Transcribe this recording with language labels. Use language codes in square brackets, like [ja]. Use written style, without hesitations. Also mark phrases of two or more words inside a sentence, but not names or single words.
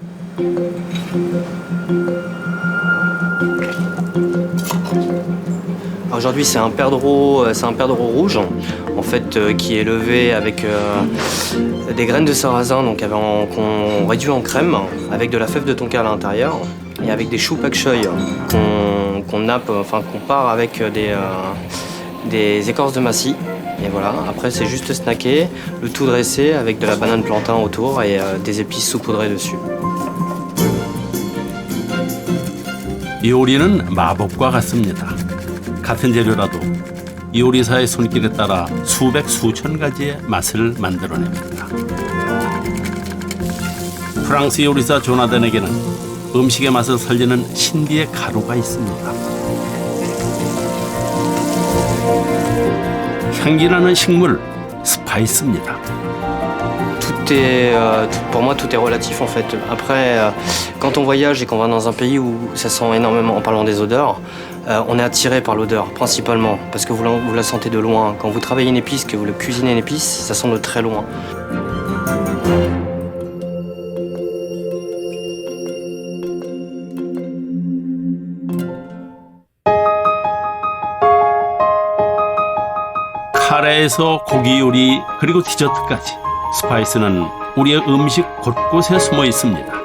[fr] Aujourd'hui, c'est un perdreau rouge, en fait, qui est élevé avec des graines de sarrasin, donc qu'on réduit en crème, avec de la fève de tonka à l'intérieur, et avec des choux [en] pak choy [fr] qu'on nappe, enfin qu'on part avec des écorces de massis. Et voilà, après c'est juste snacké, le tout dressé avec de la banane plantain autour et des épices saupoudrées dessus. [ko] 요리는 마법과 같습니다. 같은 재료라도 요리사의 손길에 따라 수백 수천 가지의 맛을 만들어냅니다. 프랑스 요리사 조나단에게는 음식의 맛을 살리는 신비의 가루가 있습니다. 향기나는 식물 스파이스입니다. [fr] Pour moi, tout est relatif en fait. Après, quand on voyage et qu'on va dans un pays où ça sent énormément, en parlant des odeurs, on est attiré par l'odeur principalement parce que vous la sentez de loin. Quand vous travaillez une épice, que vous le cuisinez une épice, ça sent de très loin. [ko] 카레에서 고기 요리 그리고 디저트까지 스파이스는 우리의 음식 곳곳에 숨어 있습니다.